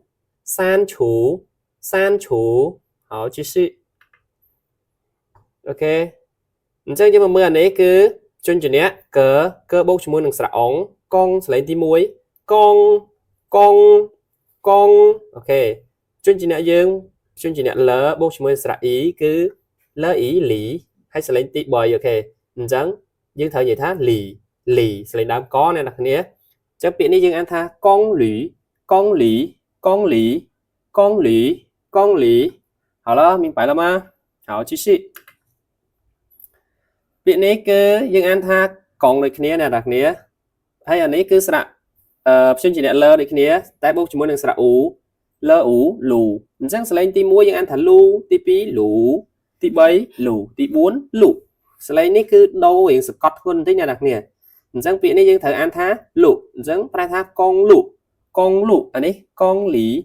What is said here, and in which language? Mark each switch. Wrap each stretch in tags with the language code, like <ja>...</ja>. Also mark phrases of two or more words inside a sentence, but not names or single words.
<zh>好继续</zh> <km>អូខេអញ្ចឹងយើងមកមើលអានេះគឺព្យញ្ជនៈកបូកជាមួយនឹងស្រៈអងកងសលេងទី1កងអូខេព្យញ្ជនៈយើងព្យញ្ជនៈលបូកជាមួយស្រៈអ៊ីគឺលអ៊ីលីហើយសលេងទី3អូខេអញ្ចឹងយើងត្រូវនិយាយថាលីសលេងដើមកអ្នកនរគ្នាអញ្ចឹងពាក្យនេះយើងអានថាកងលី</km> <zh>好了明白了吗好继续</zh> <km>ពាក្យនេះគឺយើងអានថាកងដូចគ្នាអ្នកនរគ្នា ហើយអានេះគឺស្រៈព្យញ្ជនៈលដូចគ្នាតែបូកជាមួយនឹងស្រៈអ៊ូលអ៊ូលូអញ្ចឹងសលេងទី1យើងអានថាលូទី2លូទី3លូទី4លូសលេងនេះគឺដូររៀងសកត់ធ្ងន់បន្តិចអ្នកនរគ្នាអញ្ចឹងពាក្យនេះយើងត្រូវអានថាលូអញ្ចឹងប្រែថាកងលូអានេះកងលី</km>